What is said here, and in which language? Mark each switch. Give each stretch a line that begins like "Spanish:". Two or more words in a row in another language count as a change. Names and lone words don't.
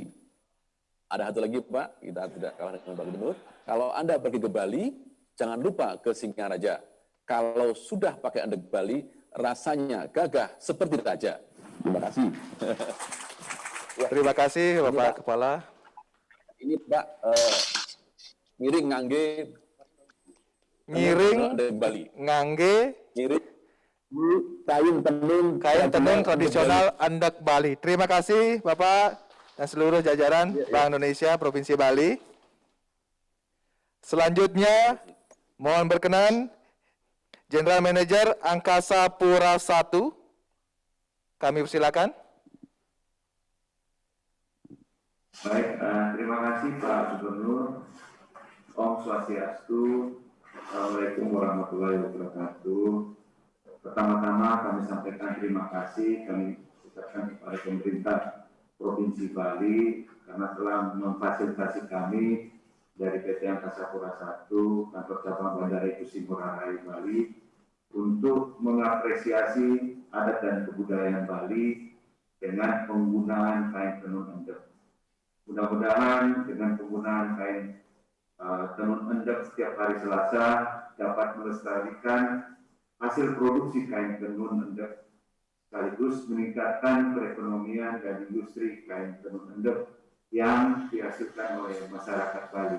Indonesian: Ada satu lagi Pak, kita tidak kalah dengan Pak Gubernur. Kalau Anda pergi ke Bali, jangan lupa ke Singaraja. Kalau sudah pakai endek Bali, rasanya gagah seperti raja. Terima kasih. Terima kasih Bapak Pak, Kepala. Ini Pak,
Balinese: miring ngangge.
Indonesian: Ngiring, Bali. ngangge, Ngiring, kain tenun tradisional endek Bali. Terima kasih Bapak dan seluruh jajaran Bank Indonesia Provinsi Bali. Selanjutnya, mohon berkenan General Manager Angkasa Pura I. Kami persilakan. Baik, terima kasih Pak Gubernur.
Balinese: Om Swastiastu.
Arabic: السلام عليكم ورحمة الله وبركاته.
Indonesian: Pertama-tama kami sampaikan terima kasih kami ucapkan kepada pemerintah Provinsi Bali karena telah memfasilitasi kami dari PT Angkasa Pura I, Kantor Cabang Bandara Igusti Ngurah Rai Bali, untuk mengapresiasi adat dan kebudayaan Bali dengan penggunaan kain tenun endek. Mudah-mudahan dengan penggunaan kain tenun endek setiap hari Selasa dapat melestarikan hasil produksi kain tenun endek, sekaligus meningkatkan perekonomian dan industri kain tenun endek yang dihasilkan oleh masyarakat Bali.